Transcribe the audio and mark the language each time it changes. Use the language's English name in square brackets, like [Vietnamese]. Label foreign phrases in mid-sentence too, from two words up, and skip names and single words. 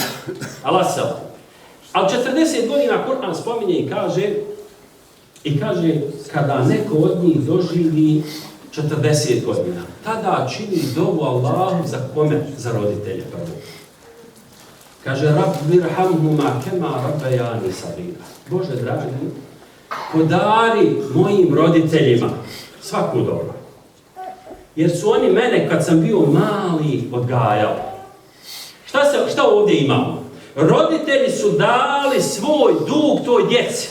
[Bosnian] Allah se. Ali 40 godina Kur'an spominje i kaže kada neko od njih doživi 40 godina, tada čini dovu Allahu za kome? Za roditelje prvo. Kaže, [Arabic] رب ارحمهما كما ربياني صغيرا. [Bosnian] Bože dragi, podari mojim roditeljima svaku dobro. Jer su oni mene kad sam bio mali odgajali. Šta ovdje imamo? Roditelji su dali svoj dug toj djeci.